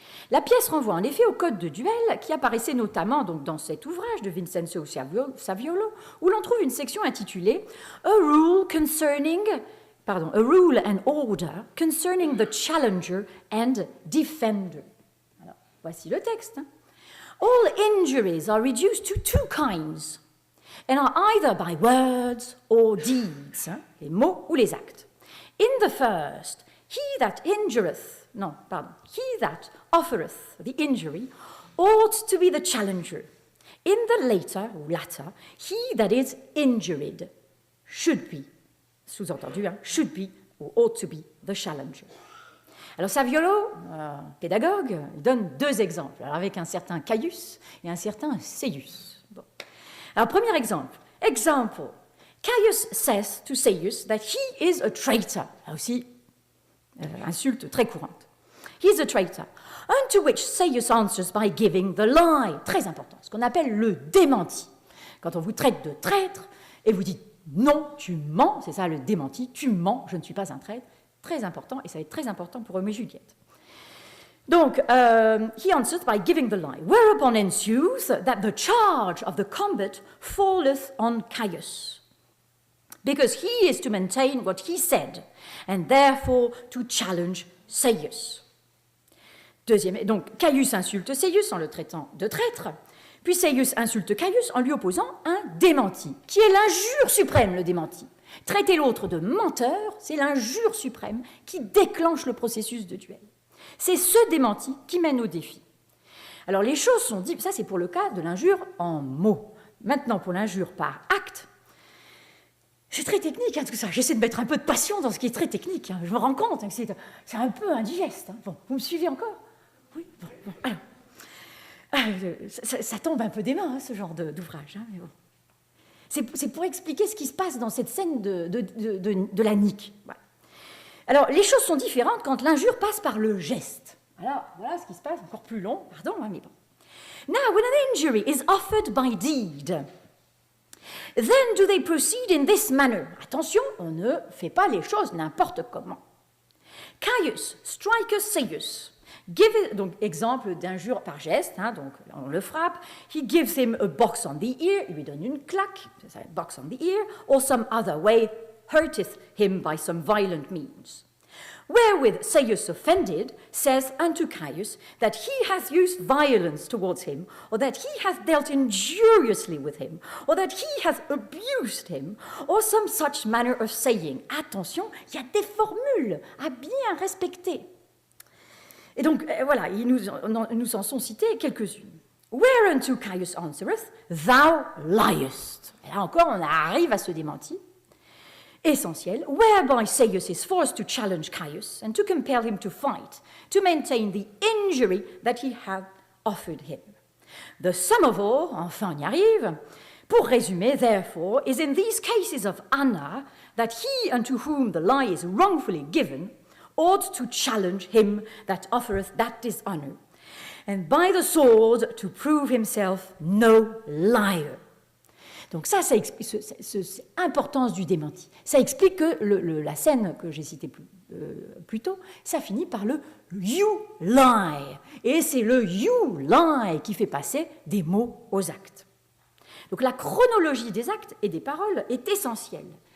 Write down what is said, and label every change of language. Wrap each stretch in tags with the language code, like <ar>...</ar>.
<fr>La pièce renvoie en effet au code de duel qui apparaissait notamment donc, dans cet ouvrage de Vincenzo Saviolo, où l'on trouve une section intitulée A Rule and Order Concerning the Challenger and Defender. Alors, voici le texte.</fr> <en>All injuries are reduced to two kinds, and are either by words or deeds,</en> <fr>les mots ou les actes.</fr> <en>In the first, he that offereth the injury ought to be the challenger. In the latter, he that is injured should be, sous-entendu, should be or ought to be the challenger.</en> <fr>Alors Saviolo, pédagogue, donne deux exemples, alors avec un certain Caius et un certain Seius. Bon. Alors premier exemple.</fr> <en>Caius says to Seius that he is a traitor.</en> <fr>Là aussi, insulte très courante.</fr> <en>He is a traitor. Unto which Seius answers by giving the lie.</en> <fr>Très important, ce qu'on appelle le démenti. Quand on vous traite de traître et vous dites non, tu mens, c'est ça le démenti, tu mens, je ne suis pas un traître. Très important, et ça va être très important pour Roméo et Juliette.</fr> <en>Donc, he answers by giving the lie, whereupon ensues that the charge of the combat falleth on Caius, because he is to maintain what he said, and therefore to challenge Seius.</en> <fr>Deuxième, donc, Caius insulte Seius en le traitant de traître, puis Seius insulte Caius en lui opposant un démenti, qui est l'injure suprême, le démenti. Traiter l'autre de menteur, c'est l'injure suprême qui déclenche le processus de duel. C'est ce démenti qui mène au défi. Alors les choses sont dites, ça c'est pour le cas de l'injure en mots. Maintenant pour l'injure par acte, c'est très technique tout ça. J'essaie de mettre un peu de passion dans ce qui est très technique. Je me rends compte que c'est un peu indigeste. Bon, vous me suivez encore? Oui. Bon. Alors, ça tombe un peu des mains ce genre d'ouvrage. Mais bon. C'est pour expliquer ce qui se passe dans cette scène de la nique. Voilà. Alors, les choses sont différentes quand l'injure passe par le geste. Alors, voilà ce qui se passe, encore plus long, pardon, mais bon.</fr> <en>Now, when an injury is offered by deed, then do they proceed in this manner?</en> <fr>Attention, on ne fait pas les choses n'importe comment.</fr> <en>Caius striketh Seius.</en> <fr>Donc, exemple d'injure par geste, donc on le frappe.</fr> <en>He gives him a box on the ear,</en> <fr>il lui donne une claque, c'est ça,</fr> <en>box on the ear, or some other way, hurteth him by some violent means. Wherewith Seius offended says unto Caius that he hath used violence towards him, or that he hath dealt injuriously with him, or that he hath abused him, or some such manner of saying.</en> <fr>Attention, il y a des formules à bien respecter. Et donc, voilà, nous en sont citées quelques-unes.</fr> <en>Whereunto Caius answereth, thou liest.</en> <fr>Et là encore, on arrive à ce démenti essentiel.</fr> <en>Whereby Seius is forced to challenge Caius and to compel him to fight, to maintain the injury that he had offered him. The sum of all,</en> <fr>enfin on y arrive, pour résumer,</fr> <en>therefore, is in these cases of honor that he unto whom the lie is wrongfully given ought to challenge him that offereth that dishonor, and by the sword to prove himself no liar.</en> <fr>Donc ça explique cette importance du démenti. Ça explique que la scène que j'ai citée plus tôt, ça finit par le</fr> <en>you lie.</en> <fr>Et c'est le you lie qui fait passer des mots aux actes. Donc la chronologie des actes et des paroles est essentielle.</fr>